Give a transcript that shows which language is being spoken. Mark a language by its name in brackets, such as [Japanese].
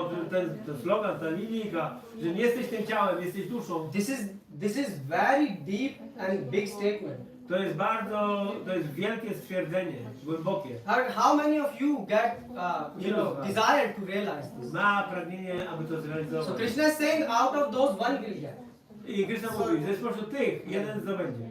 [Polish] Ten slogan, ta linijka, że nie jesteś tym ciałem, jesteś duszą. [English] This is very deep and big statement. [Polish] To jest wielkie stwierdzenie, głębokie. [English] How many of you get, desire to realize this? [Polish] Ma pragnienie, aby to zrealizować. [English] So Krishna is saying, out of those one will get. [Polish] I Krishna mówi, że spośród tych jeden zdobędzie.